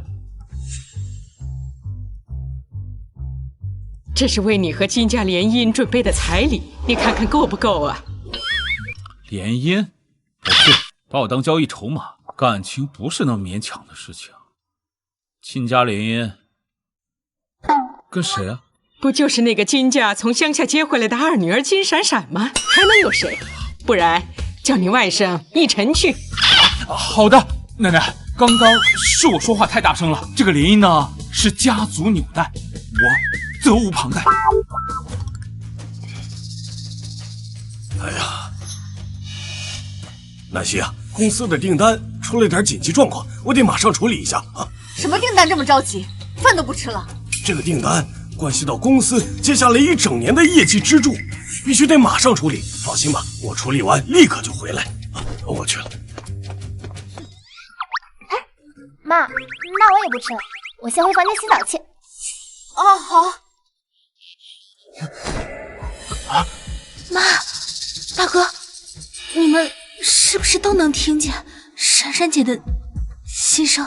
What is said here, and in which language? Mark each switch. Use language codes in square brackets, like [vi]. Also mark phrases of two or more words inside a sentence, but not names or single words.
[zh] 这是为你和金家联姻準備的彩禮，你看看夠不夠啊？聯姻？不是。把我當交易籌碼，感情不是那麼勉強的事情。親家聯姻，跟誰啊？不就是那個金家從鄉下接回來的二女兒金閃閃嗎？還能有誰？不然叫你外甥逸晨去。好的，奶奶，剛剛是我說話太大聲了。這個聯姻呢是家族紐帶，我責無旁貸。哎呀，南希啊！公司的訂單出了點緊急狀況，我得馬上處理一下啊！什麼訂單這麼着急？飯都不吃了？這個訂單關係到公司接下來一整年的業績支柱，必須得馬上處理。放心吧，我處理完立刻就回來。啊，我去了。哎，媽，那我也不吃了，我先回房間洗澡去。哦，好。啊，媽，大哥，你們是不是都能聽見閃閃姐的心聲？